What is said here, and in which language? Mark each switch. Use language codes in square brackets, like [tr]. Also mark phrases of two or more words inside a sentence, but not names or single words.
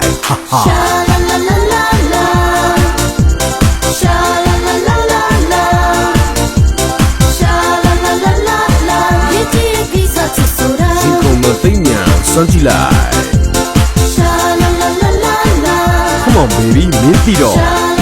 [my] စွန့်ကြည့်လိုက် [en] Come on baby [my] မင်းသိတော့